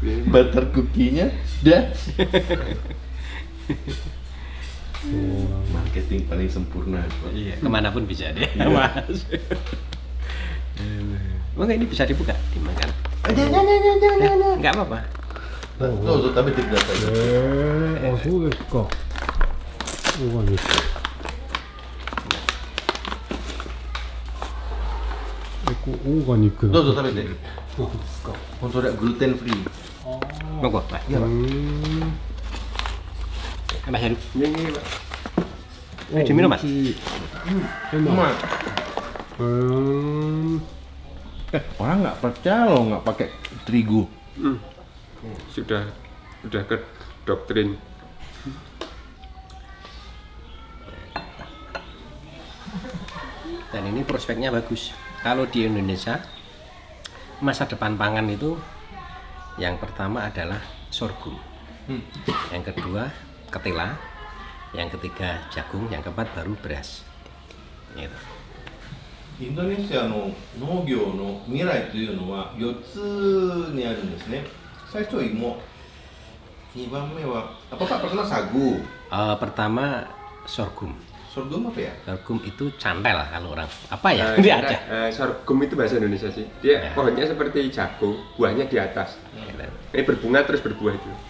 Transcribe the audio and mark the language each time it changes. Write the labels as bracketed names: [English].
[Indonesian] Butter cookie-nya Dutch. Marketing paling sempurna. Iya, kemanapun bisa deh, Mas. Maka ini bisa dibuka, dimakan. Jangan. Enggak apa-apa. [Japanese] どうぞ食べてください。あ、そうですか。オーガニック。オーガニックどうぞ食べて。そうですか。本当だ、グルテンフリー。 [Indonesian] Monggo, Pak. Iya Pak. Mas Heru. Ini Pak. Ayo diminum, Mas. Enak. Orang nggak percaya loh nggak pakai terigu. Sudah ke doktrin. Dan ini prospeknya bagus. Kalau di Indonesia, masa depan pangan itu yang pertama adalah sorghum, yang kedua ketela, yang ketiga jagung, yang keempat baru beras. Gitu. [Japanese] インドネシアの農業の未来というのは4つにあるんですね。最初は芋、2番目は [Indonesian] apa Pak pertama sagu, Pertama sorghum. sorghum apa ya? Sorghum itu cantel kalau orang apa ya? Nah, Dia ada. sorghum itu bahasa Indonesia sih. Dia pohonnya seperti jagung, buahnya di atas. Ini berbunga terus berbuah itu.